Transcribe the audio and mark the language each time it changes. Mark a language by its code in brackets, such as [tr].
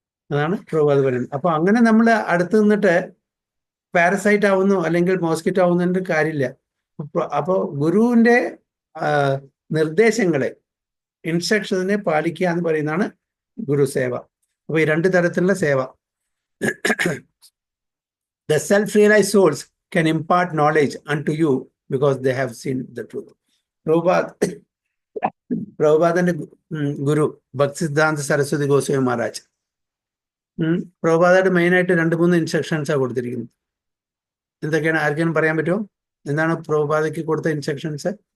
[ml] അതാണ് പ്രഭുപാദ് പറയുന്നത്. അപ്പൊ അങ്ങനെ നമ്മൾ അടുത്ത് നിന്നിട്ട് പാരസൈറ്റ് ആവുന്നു അല്ലെങ്കിൽ മോസ്കിറ്റോ ആവുന്നതിന്റെ കാര്യമില്ല. അപ്പോൾ ഗുരുവിന്റെ നിർദ്ദേശങ്ങളെ, ഇൻസ്ട്രക്ഷൻസിനെ പാലിക്കുക എന്ന് പറയുന്നതാണ് ഗുരുസേവ. അപ്പൊ ഈ 2 തരത്തിലുള്ള സേവ. [en] The self-realized souls can impart knowledge unto you because they have seen the truth. [ml] പ്രഭുപാദന്റെ ഗുരു ഭക്തിസിദ്ധാന്ത സരസ്വതി ഗോസ്വാമി മഹാരാജ് പ്രഭുപാദായിട്ട് മെയിനായിട്ട് 2-3 ഇൻസ്ട്രക്ഷൻസാണ് കൊടുത്തിരിക്കുന്നത്. എന്തൊക്കെയാണ്, ആർക്കെങ്കിലും പറയാൻ പറ്റുമോ? എന്താണ് പ്രഭുപാദയ്ക്ക് കൊടുത്ത ഇൻസ്ട്രക്ഷൻസ്?